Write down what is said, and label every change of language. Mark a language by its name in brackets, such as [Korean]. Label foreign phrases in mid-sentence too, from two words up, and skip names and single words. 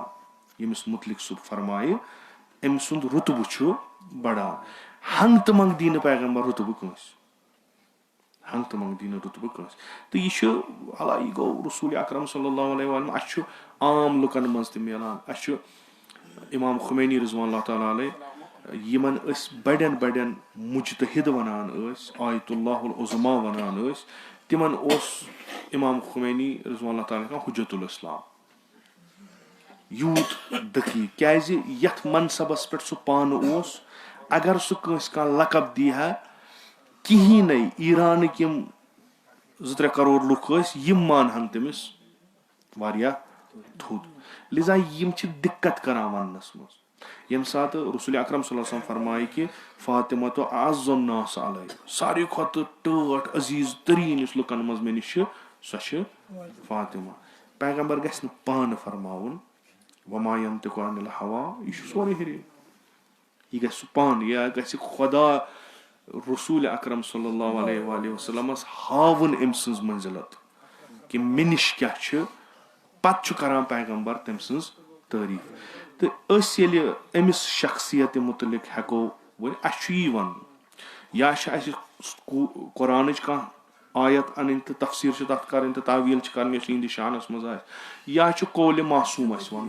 [Kashmiri] ییٚمِس مُتعلِق سُہ فرمایہِ أمۍ سُنٛد رُتبہٕ چھُ بڑان. ہنٛگ تہٕ منٛگ دی نہٕ پیغمبر رُتبہٕ کٲنٛسہِ, ہنٛگ تہٕ منٛگ دی نہٕ رُتبہٕ کٲنٛسہِ. تہٕ یہِ چھُ حالانکہِ یہِ گوٚو رسوٗل اکرم [Arabic] صلی اللہ علیہ وسلم [Kashmiri] اَسہِ چھُ عام لُکن منٛز تہِ میلان. اَسہِ چھُ امام خمینی [Arabic] رضوان اللہ تعالیٰ علیہ [Kashmiri] یِمن أسۍ بڑٮ۪ن بڑٮ۪ن مُجتہد ونان ٲسۍ [Arabic] آیت اللہ العظما [Kashmiri] ونان ٲسۍ تِمن اوس امام خمینی [Arabic] رضوان اللہ تعالیٰ حجت الاسلام [Kashmiri] یوٗت دقیٖق. کیازِ یتھ منصبس پٮ۪ٹھ سُہ پانہٕ اوس اگر سُہ کٲنٛسہِ کانٛہہ لقب دی ہا کِہیٖنۍ نٕے ایرانٕکۍ یِم 2-3 کرور لُکھ ٲسۍ یِم مانہن تٔمِس واریاہ تھوٚد. لِذا یِم چھِ دِقت کران وننس منٛز. ییٚمہِ ساتہٕ رسول اکرم [Arabic] صلی اللہ علیہ وسلم [Kashmiri] فرمایہِ کہِ فاطمہ [Arabic] تو اعز الناس علیہ [Kashmiri] ساروی کھۄتہٕ ٹٲٹھ عزیٖز تریٖن یُس لُکن منٛز مےٚ نِش چھِ سۄ چھِ فاطمہ. پیغمبر گژھِ نہٕ پانہٕ فرماوُن [Arabic] وما ينطق عن الهوى [Kashmiri] یہِ چھُ سورُے ہُرے. یہِ گژھِ سُہ پانہٕ یا گژھِ خۄدا رسول اکرم [Arabic] صلی اللہ علیہ وسلمس [Kashmiri] ہاوُن أمۍ سٕنٛز منزِلت کہِ مےٚ نِش کیاہ چھِ پتہٕ چھُ کران پیغمبر تٔمۍ سٕنٛز تعریٖف. تہٕ أسۍ ییٚلہِ أمِس شخصیت مُتعلق ہٮ۪کو ؤنِتھ اَسہِ چھُ یی وَنُن یا چھِ اَسہِ قرآنٕچ کانٛہہ آیت اَنٕنۍ تہٕ تفسیٖر چھِ تَتھ کَرٕنۍ تہٕ تعویٖل چھِ کَرٕنۍ یۄس یِہنٛدِس شانَس منٛز آسہِ, یا چھُ قولہِ معصوٗم اَسہِ وَنُن.